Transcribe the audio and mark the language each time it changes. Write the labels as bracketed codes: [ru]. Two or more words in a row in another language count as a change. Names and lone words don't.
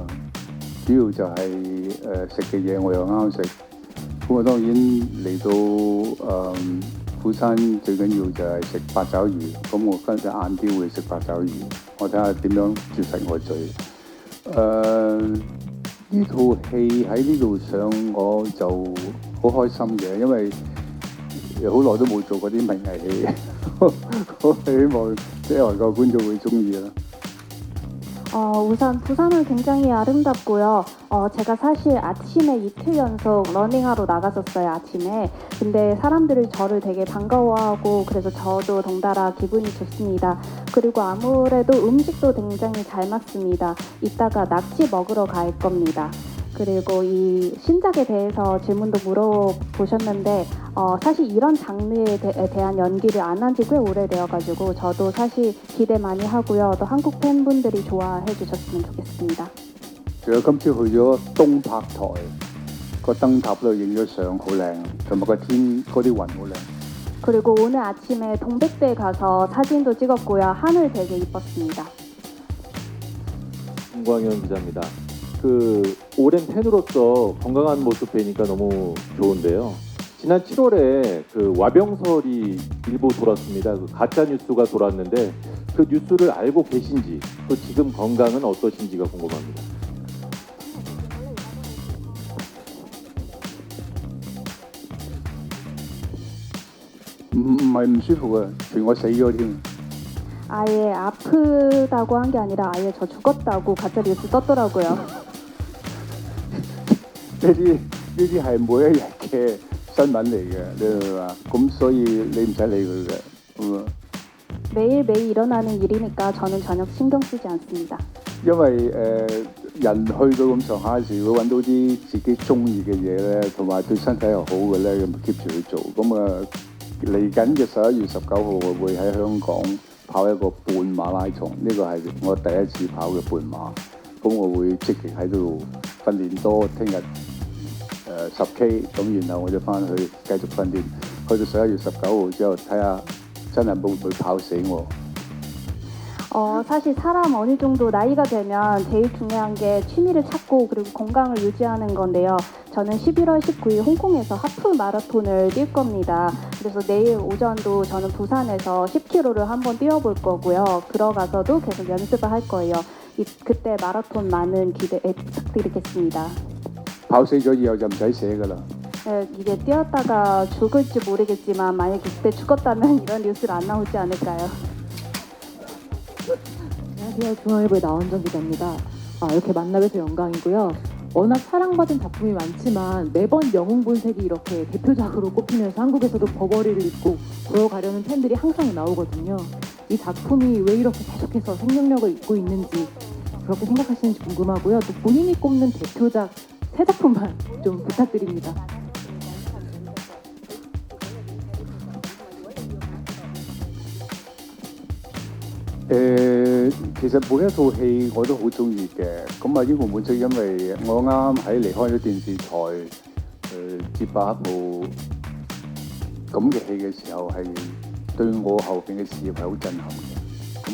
[yue] 主要就係食嘅嘢我又啱食，咁我當然嚟到釜山最緊要就係食八爪魚，咁我跟住晏啲會食八爪魚，我睇下點樣絕食我嘴。呢套戲喺呢度上我就好開心嘅，因為好耐都冇做過啲文藝戲，我希望即係外國觀眾會中意啦。 [ko] 우선 부산은 굉장히 아름답고요. 제가 사실 아침에 이틀 연속 러닝하러 나갔었어요, 아침에. 근데 사람들이 저를 되게 반가워하고 그래서 저도 덩달아 기분이 좋습니다. 그리고 아무래도 음식도 굉장히 잘 맞습니다. 이따가 낙지 먹으러 갈 겁니다. 그리고 이 신작에 대해서 질문도 물어보셨는데 사실 이런 장르에 대한 연기를 안 한 지 꽤 오래되어가지고 저도 사실 기대 많이 하고요. 또 한국 팬분들이 좋아해 주셨으면 좋겠습니다. [yue] 仲有今朝去咗東柏台個燈塔度影咗相，好靚，同埋個天嗰啲雲好靚。 [ko] 그리고 오늘 아침에 동백대에 가서 사진도 찍었고요. 하늘 되게 이뻤습니다. 김광현 기자입니다. 그 오랜 팬으로서 건강한 모습 뵈니까 너무 좋은데요. 지난 7월에 그 와병설이 일부 돌았습니다. 그 가짜 뉴스가 돌았는데 그 뉴스를 알고 계신지, 또 지금 건강은 어떠신지가 궁금합니다. [yue] 唔係唔舒服啊，隨我死咗添。 [ko] 아예 아프다고 한 게 아니라 아예 저 죽었다고 가짜 뉴스 떴더라고요. [yue] 呢啲係每一日嘅新聞嚟嘅，你明嘛？咁所以你唔使理佢嘅。 [ko] 매일매일 일어나는 일이니까 저는 전혀 신경 쓰지 않습니다. [yue] 因為人去到咁上下時，會揾到啲自己中意嘅嘢咧，同埋對身體又好嘅咧，咁 keep 住去做。咁嚟緊嘅11月19號，我會喺香港跑一個半馬拉松，呢個係我第一次跑嘅半馬。咁我會積極喺度訓練多，聽日10K， 咁然後我就翻去繼續訓練，去到11月19號之後，睇下真係會唔會跑死我。 [ko] 사실 사람 어느 정도 나이가 되면 제일 중요한 게 취미를 찾고 그리고 건강을 유지하는 건데요. 저는 11월 19일 홍콩에서 하프 마라톤을 뛸 겁니다. 그래서 내일 오전도 저는 부산에서 10km를 한번 뛰어볼 거고요. 들어가서도 계속 연습을 할 거예요. 그때 마라톤 많은 기대 부탁드리겠습니다. [yue] 跑死咗以後就唔使寫㗎啦。 [ko] 이게 뛰었다가 죽을지 모르겠지만 만약에 그때 죽었다면 이런 뉴스는 안 나오지 않을까요? 안녕하세요. 중앙일보의 나원정 기자입니다. 이렇게 만나뵈서 영광이고요. 워낙 사랑받은 작품이 많지만 매번 영웅본색이 이렇게 대표작으로 꼽히면서 한국에서도 버버리를 입고 보여가려는 팬들이 항상 나오거든요. 이 작품이 왜 이렇게 계속해서 생명력을 잇고 있는지 그렇게 생각하시는지 궁금하고요. 또 본인이 꼽는 대표작 3작품만 좀 부탁드립니다. [yue] 其實每一套戲我都好中意嘅。咁英雄本色因為我啱喺離開咗電視台，接拍一部咁嘅戲嘅時候，係對我後邊嘅事業係好震撼嘅。